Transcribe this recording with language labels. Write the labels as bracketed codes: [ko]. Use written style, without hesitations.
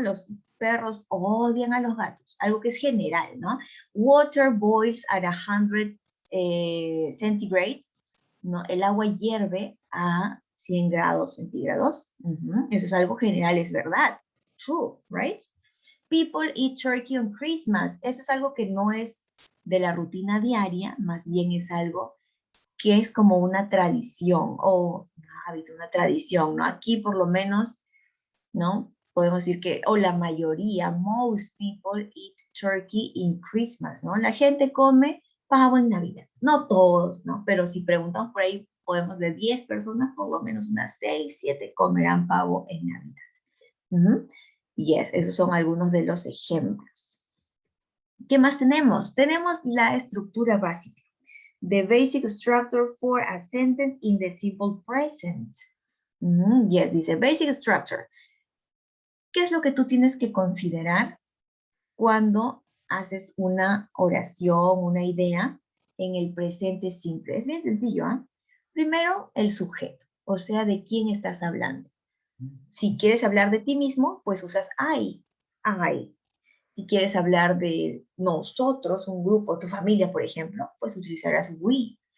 [es] Los perros odian a los gatos, algo que es general, ¿no? [en] Water boils at 100 centigrades, [es] ¿no? El agua hierve a 100 grados centígrados. Eso es algo general, es verdad. [en] True, right? People eat turkey on Christmas. [es] Eso es algo que no es de la rutina diaria, más bien es algo que es como una tradición o un hábito, una tradición, ¿no? Aquí por lo menos, ¿no? Podemos decir que, o la mayoría, [en] most people eat turkey in Christmas, [es] ¿no? La gente come pavo en Navidad. No todos, ¿no? Pero si preguntamos por ahí, podemos de 10 personas, por lo menos unas 6, 7 comerán pavo en Navidad. Ujú. Yes, esos son algunos de los ejemplos. ¿Qué más tenemos? Tenemos la estructura básica. [en] The basic structure for a sentence in the simple present. Yes, [es] dice [en] basic structure. [es] ¿Qué es lo que tú tienes que considerar cuando haces una oración, una idea en el presente simple? Es bien sencillo, ¿eh? Primero, el sujeto, o sea, de quién estás hablando. Si quieres hablar de ti mismo, pues usas I. Si quieres hablar de nosotros, un grupo, tu familia, por ejemplo, pues utilizarás we.